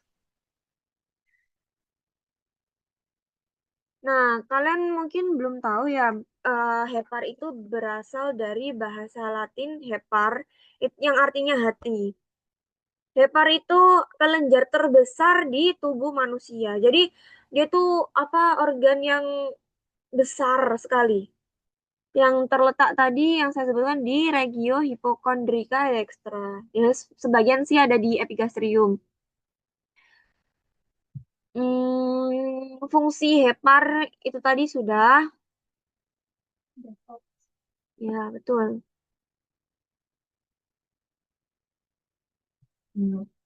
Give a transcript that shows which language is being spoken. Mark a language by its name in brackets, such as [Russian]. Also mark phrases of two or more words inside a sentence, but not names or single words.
[Indonesian] Nah, kalian mungkin belum tahu ya, hepar itu berasal dari bahasa Latin hepar, yang artinya hati. Hepar itu kelenjar terbesar di tubuh manusia. Jadi dia tuh organ yang besar sekali. Yang terletak tadi yang saya sebutkan di regio hipokondrika dextra. Ya, sebagian sih ada di epigastrium. Fungsi hepar itu tadi sudah. Ya, betul. Hmm.